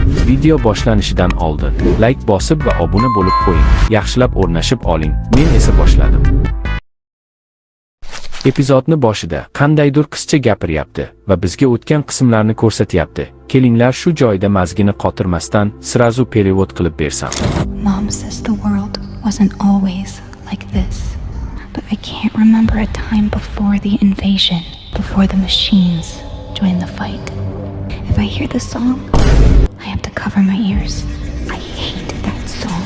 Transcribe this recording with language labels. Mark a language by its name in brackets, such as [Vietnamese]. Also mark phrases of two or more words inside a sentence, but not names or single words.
[Uzbek] Video boshlanishidan oldin like bosib va obuna bo'lib qo'ying. Yaxshilab o'rnashib oling. Men esa boshladim. Epizodni boshida qandaydir qizcha gapiryapti va bizga o'tgan qismlarni ko'rsatyapti. Kelinglar shu joyda mazgini qotirmasdan [Russian] сразу перевод [Uzbek] qilib bersam. [English] Mom says the world wasn't always like this, but I can't remember a time before the invasion, before the machines joined the fight. If I hear the song, I have to cover my ears. I hate that song.